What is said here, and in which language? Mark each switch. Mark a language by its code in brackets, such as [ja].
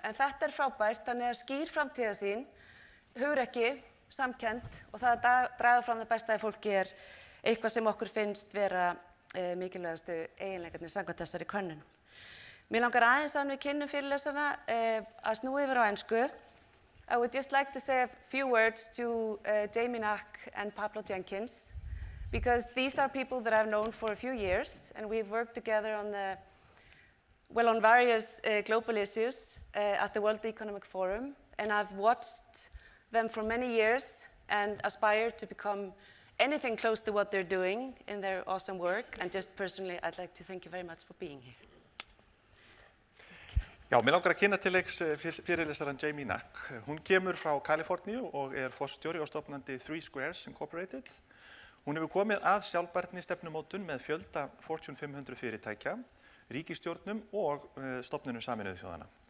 [is] En þetta er frábært, þannig að skýr framtíðarsýn, hugrekki, samkennd og það að draga fram það besta í fólki er eitthvað sem okkur finnst vera mikilvægastu eiginleikarnir samkvæmt þessari könnun. Mér langar aðeins að við kynnum fyrirlesarana að snúa yfir á ensku. [en] I would just like to say a few words to Jaime Nack and Pablo Jenkins because these are people that I've known for a few years and we've worked together on the well, on various global issues at the World Economic Forum, and I've watched them for many years and aspire to become anything close to what they're doing in their awesome work. And just personally, I'd like to thank you very much for being here. [is] Já, mér langar að kynna til leiks fyrirlesarann Jaime Nack. Hún kemur frá Kaliforníu og forstjóri og stofnandi Three Squares Incorporated. Hún hefur komið að sjálfbærni stefnumótun með fjölda Fortune 500 fyrirtækja, ríkisstjórnum og stofnunum Sameinuðu þjóðanna.